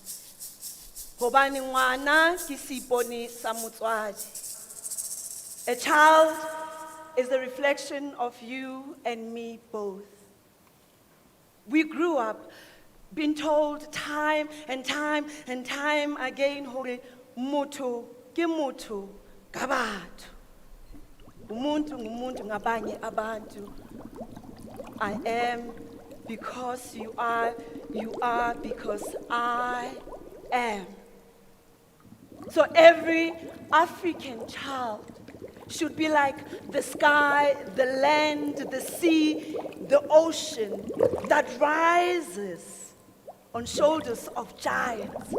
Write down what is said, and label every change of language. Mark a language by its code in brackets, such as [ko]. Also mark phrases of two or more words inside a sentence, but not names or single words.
[st] Hobane ngwana ke seipone sa motswadi. [en] A child is a reflection of you and me both. We grew up being told time and time and time again, [st] hore motho ke motho ka batho. [zu] Umuntu ngumuntu ngabanye abantu. [en] I am because you are because I am. So every African child should be like the sky, the land, the sea, the ocean that rises on shoulders of giants.